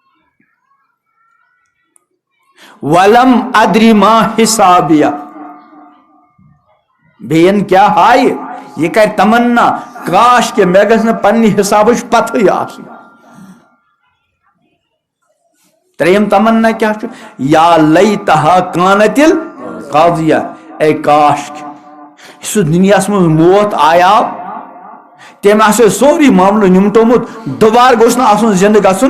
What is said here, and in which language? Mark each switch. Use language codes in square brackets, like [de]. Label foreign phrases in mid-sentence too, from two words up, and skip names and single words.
[ar] ولم ادری ما حسابیہ [ks] بین کیا ہائے یہ کر تمنا کاش کہ میں گژھِ نہٕ پننہِ حسابٕچ پتھٕے آسٕنۍ. ترٛیٚیِم تمنا کیا چھُ [ar] یا لیتہا کانت القاضیہ [ks] اے کاش یُس دُنیاہس منٛز موت آیاو تٔمۍ آسہِ سورُے معاملہٕ نِمٹومُت دوبارٕ گوٚژھ نہٕ آسُن زِندٕ گژھُن.